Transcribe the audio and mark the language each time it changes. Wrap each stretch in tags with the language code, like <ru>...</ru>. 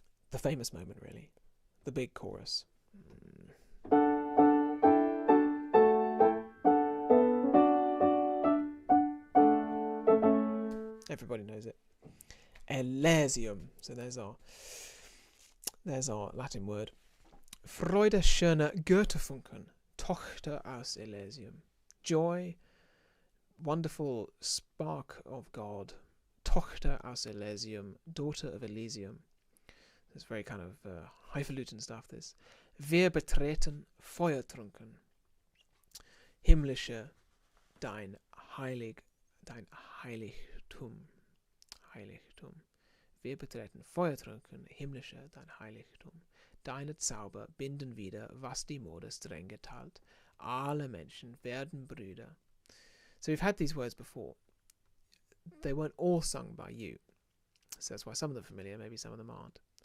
<en>The famous moment, really. The big chorus. Everybody knows it. Elysium. So there's our Latin word.</en> <de>Freude, schöne Götterfunken, Tochter aus Elysium.</de> <en>Joy, wonderful spark of God,</en> <de>Tochter aus Elysium,</de> <en>daughter of Elysium. It's very kind of highfalutin stuff, this.</en> <de>Wir betreten Feuertrunken, himmlische, dein Heiligtum. Wir betreten Feuertrunken, himmlische, dein Heiligtum. Deine Zauber binden wieder, was die Mode streng geteilt. Alle Menschen werden Brüder.</de> <en>So we've had these words before. They weren't all sung by you. So that's why some of them are familiar, maybe some of them aren't.</en>